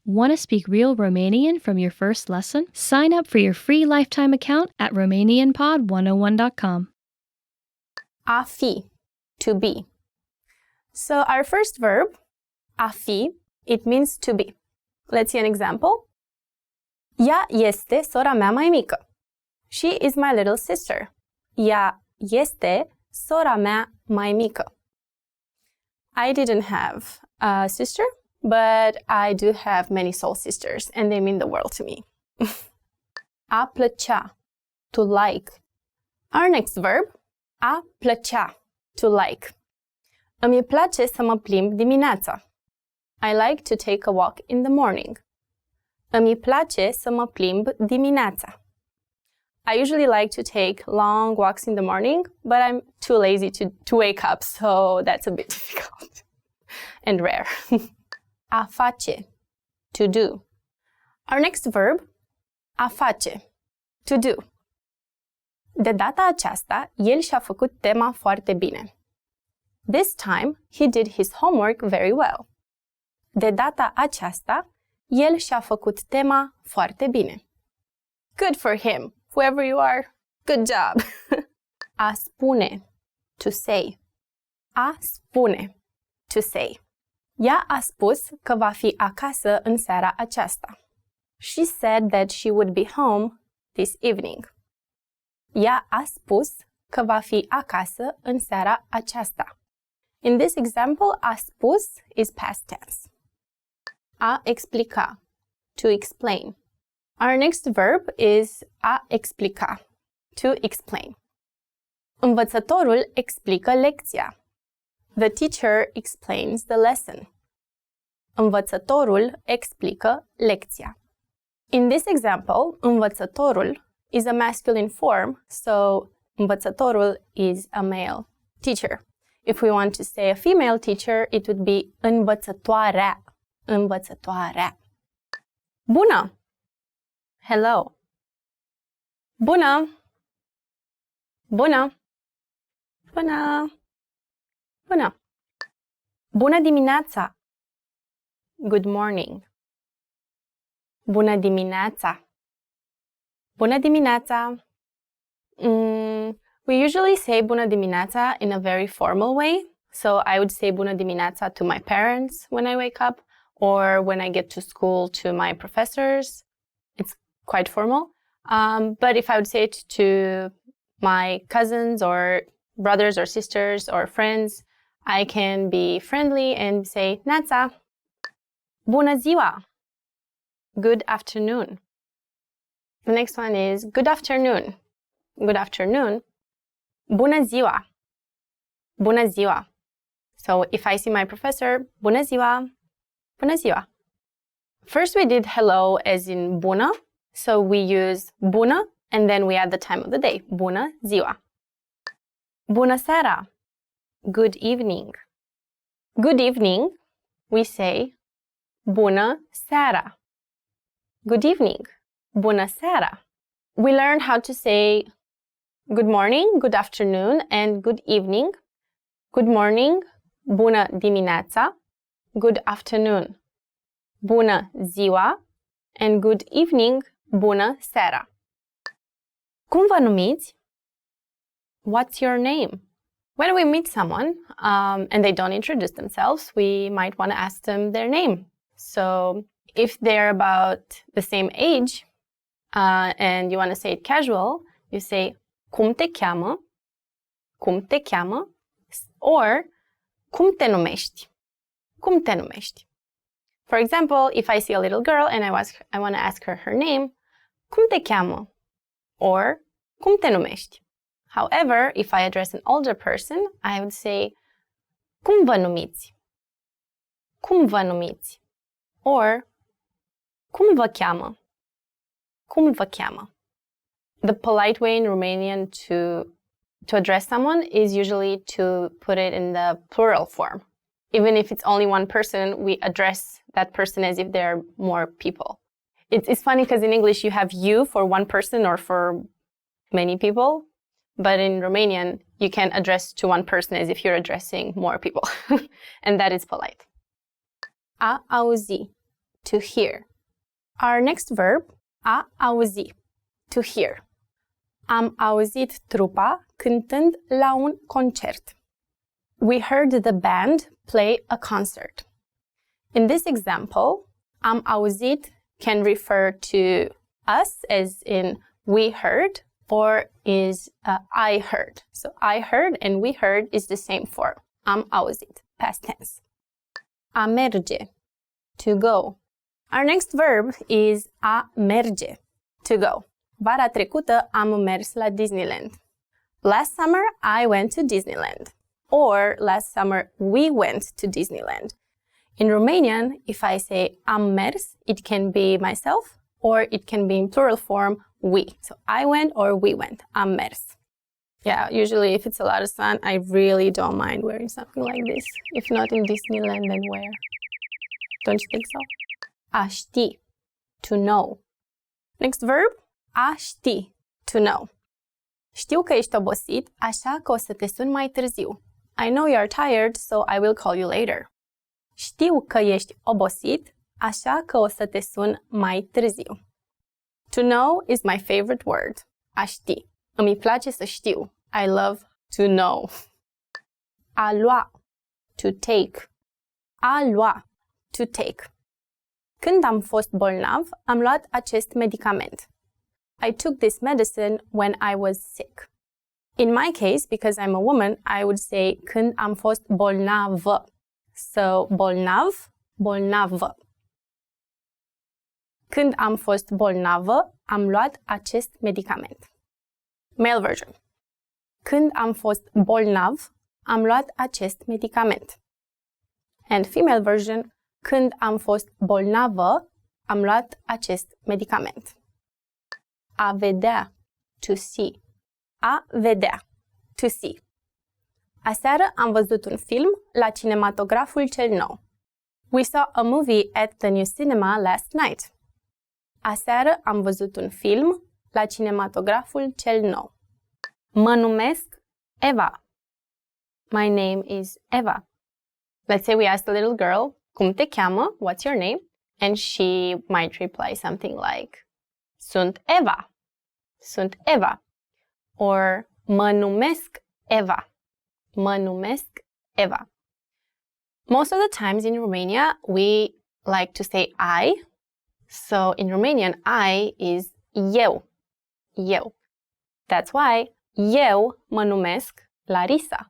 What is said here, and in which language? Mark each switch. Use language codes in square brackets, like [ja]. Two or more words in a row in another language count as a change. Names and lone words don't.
[en] Want to speak real Romanian from your first lesson? Sign up for your free lifetime account at RomanianPod101.com. [ro] A fi, [en] to be. So our first verb, [ro] a fi, [en] it means to be. Let's see an example. [ro] Ea este sora mea mai mică. [en] She is my little sister. [ro] Ea este sora mea mai mică. [en] I didn't have a sister, but I do have many soul sisters, and they mean the world to me. [ro] A plăcea, [en] to like. Our next verb, [ro] a plăcea, [en] to like. [ro] Îmi place să mă plimb dimineața. [en] I like to take a walk in the morning. [ro] Îmi place să mă plimb dimineața. [en] I usually like to take long walks in the morning, but I'm too lazy to wake up, so that's a bit difficult and rare. [ro] A face, [en] to do. Our next verb, [ro] a face, [en] to do. [ro] De data aceasta, el și-a făcut tema foarte bine. [en] This time, he did his homework very well. [ro] De data aceasta, el și-a făcut tema foarte bine. [en] Good for him, whoever you are. Good job. [ro] A spune, [en] to say. [ro] A spune, [en] to say. [ro] Ea a spus că va fi acasă în seara aceasta. [en] She said that she would be home this evening. [ro] Ea a spus că va fi acasă în seara aceasta. [en] In this example, [ro] a spus [en] is past tense. [ro] A explica, [en] to explain. Our next verb is [ro] a explica, [en] to explain. [ro] Învățătorul explică lecția. [en] The teacher explains the lesson. [ro] Învățătorul explică lecția. [en] In this example, învățătorul is a masculine form, so învățătorul is a male teacher. If we want to say a female teacher, it would be învățătoarea. [ro] Învățătoarea. Bună! [en] Hello. Bună! [ro] Bună! Bună! Bună! Bună dimineața! [en] Good morning. [ro] Bună dimineața! Bună dimineața! [en] We usually say [ro] bună dimineața [en] in a very formal way. So I would say [ro] bună dimineața [en] to my parents when I wake up, or when I get to school to my professors. It's quite formal. But if I would say it to my cousins or brothers or sisters or friends, I can be friendly and say Neața. [ro] Bună ziua. [en] Good afternoon. The next one is good afternoon. Good afternoon. [ro] Bună ziua. Bună ziua. [en] So if I see my professor, [ro] bună ziua. Bună ziua. [en] First we did hello as in bună. So we use bună and then we add the time of the day. [ro] Bună ziua. Bună seara. [en] Good evening. Good evening, we say [ro] bună seara. [en] Good evening. [ro] Bună seara. [en] We learned how to say good morning, good afternoon, and good evening. Good morning, [ro] bună dimineața. [en] Good afternoon, [ro] bună ziua. [en] And good evening, [ro] bună seara. Cum vă numiți? [en] What's your name? When we meet someone and they don't introduce themselves, we might want to ask them their name. So if they're about the same age and you want to say it casual, you say [ro] cum te cheamă? Cum te cheamă? Or cum te numești? Cum te numești? [en] For example, if I see a little girl and I want to ask her name, [ro] cum te cheamă? Or cum te numești? [en] However, if I address an older person, I would say [ro] cum vă numiți? Cum vă numiți? Or cum vă cheamă? Cum vă cheamă? [en] The polite way in Romanian to address someone is usually to put it in the plural form. Even if it's only one person, we address that person as if there are more people. It's funny because in English you have you for one person or for many people, but in Romanian you can address to one person as if you're addressing more people. And that is polite. [ro] A auzi, [en] to hear. Our next verb, [ro] a auzi, [en] to hear. [ro] Am auzit trupa cântând la un concert. [en] We heard the band play a concert. In this example, [ro] am auzit [en] can refer to us, as in we heard, or is I heard. So I heard and we heard is the same form. [ro] Am auzit, [en] past tense. [ro] A merge, [en] to go. Our next verb is [ro] a merge, [en] to go. [ro] Vara trecută am mers la Disneyland. [en] Last summer I went to Disneyland. Or last summer we went to Disneyland. In Romanian, if I say [ro] am mers, [en] it can be myself or it can be in plural form we. So I went or we went. [ro] Am mers. [en] Yeah, usually if it's a lot of sun, I really don't mind wearing something like this. If not in Disneyland, then where? Don't you think so? [ro] A ști, [en] to know. Next verb, [ro] a ști, [en] to know. [ro] Știu că ești obosit, așa că o să te sun mai târziu. [en] I know you're tired, so I will call you later. [ro] Știu că ești obosit, așa că o să te sun mai târziu. [en] To know is my favorite word. [ro] A ști. Îmi place să știu. [en] I love to know. [ro] A lua, [en] to take. [ro] A lua, [en] to take. [ro] Când am fost bolnav, am luat acest medicament. [en] I took this medicine when I was sick. In my case, because I'm a woman, I would say [ro] când am fost bolnavă. So, bolnav, bolnavă. Când am fost bolnavă, am luat acest medicament. [en] Male version. [ro] Când am fost bolnav, am luat acest medicament. [en] And female version. [ro] Când am fost bolnavă, am luat acest medicament. A vedea, [en] to see. [ro] A vedea, [en] to see. [ro] Aseară am văzut un film la cinematograful cel nou. [en] We saw a movie at the new cinema last night. [ro] Aseară am văzut un film la cinematograful cel nou. Mă numesc Eva. [en] My name is Eva. Let's say we asked a little girl, [ro] cum te cheamă? [en] What's your name? And she might reply something like, [ro] Sunt Eva. Sunt Eva. Or, mă numesc Eva. Mă numesc Eva. [en] Most of the times in Romania, we like to say I. So in Romanian, I is eu. [ro] Eu. [en] That's why [ro] eu mă numesc Larisa.